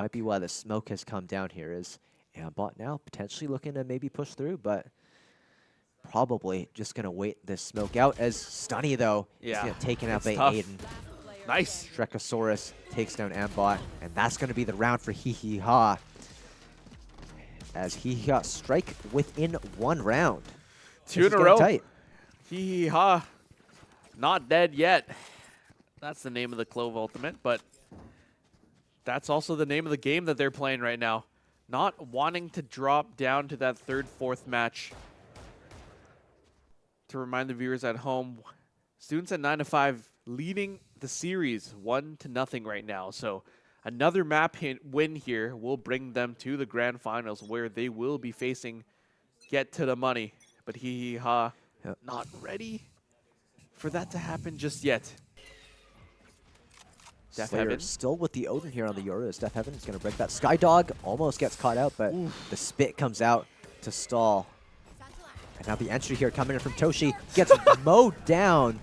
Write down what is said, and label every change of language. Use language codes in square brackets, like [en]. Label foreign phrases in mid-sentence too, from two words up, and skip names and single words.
[en] Might be why the smoke has come down here. Is Ambot now potentially looking to maybe push through, but probably just gonna wait this smoke out. As Stunny though is Yeah, taken out by it's tough. Aiden. Nice. Shrekasaurus takes down Ambot, and that's gonna be the round for as strike within 1 round. Two This in is a getting row. tight. Hee hee ha. Not dead yet. That's the name of the Clove Ultimate, but that's also the name of the game that they're playing right now. Not wanting to drop down to that 3rd, 4th match. To remind the viewers at home, Students at 9-5 leading the series 1-0 right now. So another map win here will bring them to the grand finals where they will be facing Get to the Money. But hee hee ha, not ready for that to happen just yet. Death Slayer Heaven. still with the Odin here on the Yoru. Death Heaven is going to break that. Skydog almost gets caught out, but the spit comes out to stall. And now the entry here coming in from Toshi gets mowed down.